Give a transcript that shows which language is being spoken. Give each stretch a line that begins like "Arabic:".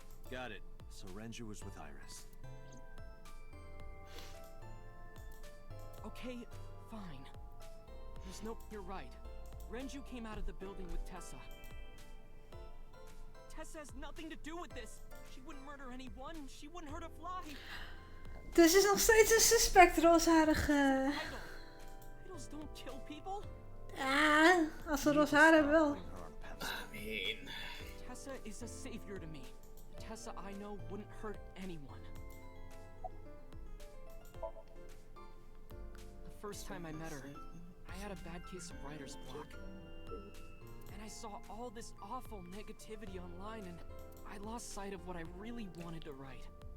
English: Got it. So Renju was with Iris. Okay, fine. You're right. Renju came out of the building with Tessa. Tessa has nothing to do with this. She wouldn't murder anyone. She wouldn't hurt a fly.
Dutch: Dus is nog steeds een suspect, roosharige.
English: Idols don't kill people.
Dutch: Ja, als ze roze haar hebben wel.
English: Tessa is a savior to me. Tessa I know wouldn't hurt anyone. The first time I met her, I had a bad case of writer's block. And I saw all this awful negativity online and I lost sight of what I really wanted to write.